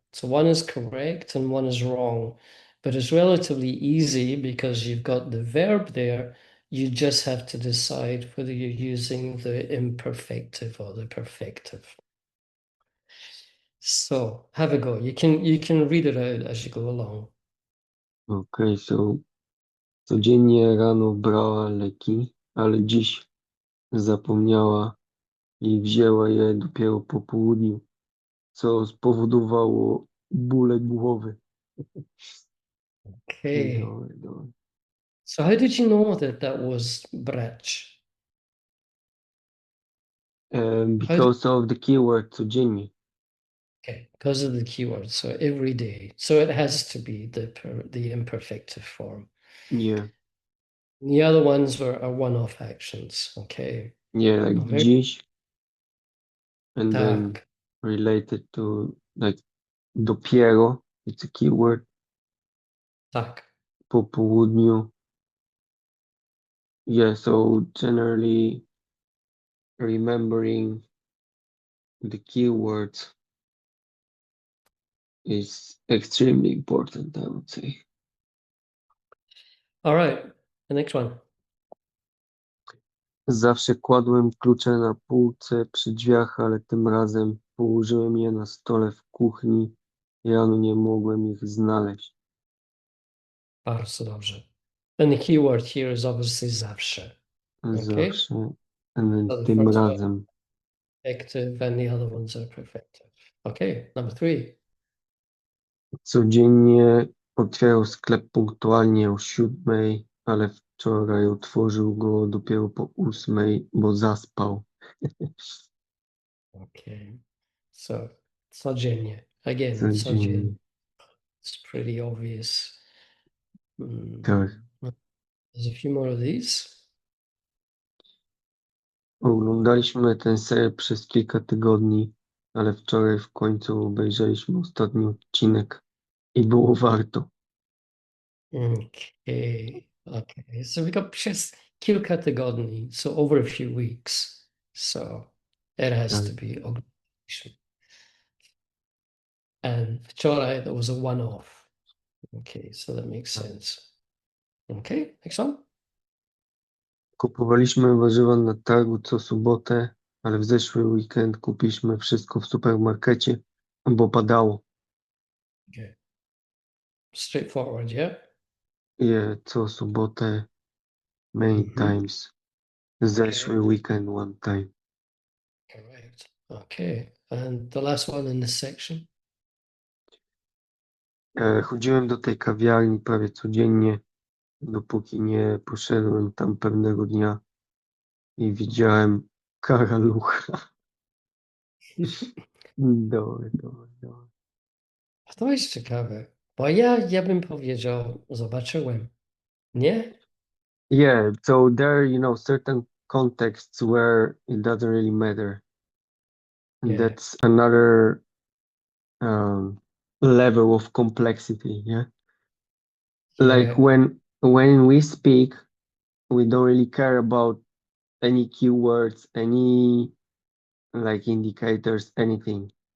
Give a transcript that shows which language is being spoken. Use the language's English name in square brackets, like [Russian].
[English] So one is correct and one is wrong, but it's relatively easy because you've got the verb there. You just have to decide whether you're using the imperfective or the perfective. So have a go. You can read it out as you go along. Okay, so [Polish] codziennie rano brała leki, ale dziś zapomniała i wzięła je dopiero po południu, co spowodowało bóle głowy. [English] Okay. [Polish] Dobra. [English] So how did you know that that was brać? Because of the keyword codziennie. Okay, because of the keyword. So every day. So it has to be the imperfective form. Yeah, The other ones are one-off actions. Okay. yeah, like No, very dziś, and then [Polish] tak. [English] related to like dopiero, it's a keyword, [Polish] Tak. po południu. [English] Yeah, so generally remembering the keywords is extremely important, I would say. All right. The next one. [Polish] Zawsze kładłem klucze na półce przy drzwiach, ale tym razem położyłem je na stole w kuchni. Rano nie mogłem ich znaleźć. Bardzo dobrze. [English] And the keyword here is obviously zawsze. Okay. Zawsze, and then So the [Polish] tym [English] first one. [Polish] razem. [English] Perfective, and the other ones are perfective. Okay, number 3. [Polish] Codziennie otwierał sklep punktualnie o 7, ale wczoraj otworzył go dopiero po 8, bo zaspał. [English] Okay, so codziennie. Again, [Polish] Codziennie. [English] codziennie. It's pretty obvious. [Polish] Tak. [English] There's a few more of these. [Polish] Oglądaliśmy ten serial przez kilka tygodni, ale wczoraj w końcu obejrzeliśmy ostatni odcinek i było warto. [English] Okay, okay. So we got [Polish] przez kilka tygodni, [English] so over a few weeks. So it has [Polish] Tak. [English] to be oglądaliśmy. And wczoraj, that was a one-off. Okay, so that makes sense. Okay, next one. [Polish] Kupowaliśmy warzywa na targu co sobotę, ale w zeszły weekend kupiliśmy wszystko w supermarkecie, bo padało. [English] Okay. Straightforward, yeah? [Polish] Je co sobotę [English] many times. [Polish] Zeszły weekend [English] one time. Correct. Okay. And the last one in this section. [Polish] Chodziłem do tej kawiarni prawie codziennie, dopóki nie poszedłem tam pewnego dnia i widziałem karalucha. Dobre, dobre, dobre. A to jest ciekawe, bo ja bym powiedział, zobaczyłem. Nie? [English] Yeah, so there are, certain contexts where it doesn't really matter. And Yeah. that's another level of complexity, yeah? Like Yeah. when we speak, we don't really care about any keywords, any like indicators, anything.